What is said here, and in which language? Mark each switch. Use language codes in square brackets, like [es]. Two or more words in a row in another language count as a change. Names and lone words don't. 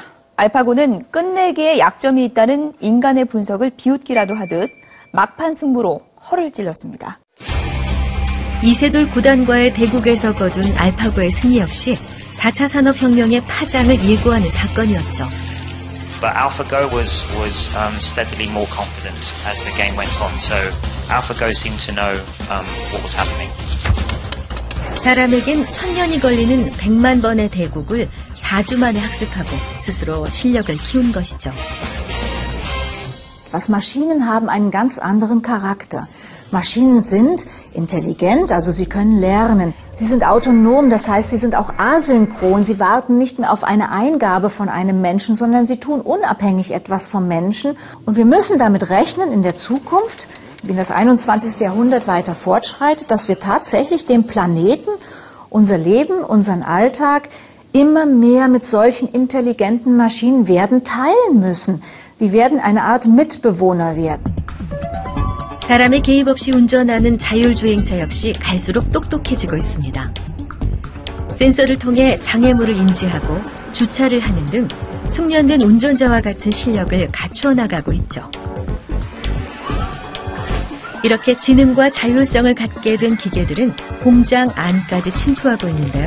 [ko] 알파고는 끝내기에 약점이 있다는 인간의 분석을 비웃기라도 하듯 막판 승부로 허를 찔렀습니다. 이세돌 구단과의 대국에서 거둔 알파고의 승리 역시 4차 산업혁명의 파장을 예고하는 사건이었죠. [en] But AlphaGo was steadily more confident as the game went on. So AlphaGo seemed to know what was happening. [ko] 사람에겐 1000년이 걸리는 100만 번의 대국을 4주 만에 학습하고 스스로 실력을 키운 것이죠. [de] Was Maschinen haben einen ganz anderen Charakter. Maschinen sind intelligent, also sie können lernen. Sie sind autonom, das heißt, sie sind auch asynchron. Sie warten nicht mehr auf eine Eingabe von einem Menschen, sondern sie tun unabhängig etwas vom Menschen. Und wir müssen damit rechnen in der Zukunft, wenn das 21. Jahrhundert weiter fortschreitet, dass wir tatsächlich den Planeten, unser Leben, unseren Alltag immer mehr mit solchen intelligenten Maschinen werden teilen müssen. Sie werden eine Art Mitbewohner werden. [ko] 사람의 개입 없이 운전하는 자율주행차 역시 갈수록 똑똑해지고 있습니다. 센서를 통해 장애물을 인지하고 주차를 하는 등 숙련된 운전자와 같은 실력을 갖추어 나가고 있죠. 이렇게 지능과 자율성을 갖게 된 기계들은 공장 안까지 침투하고 있는데요.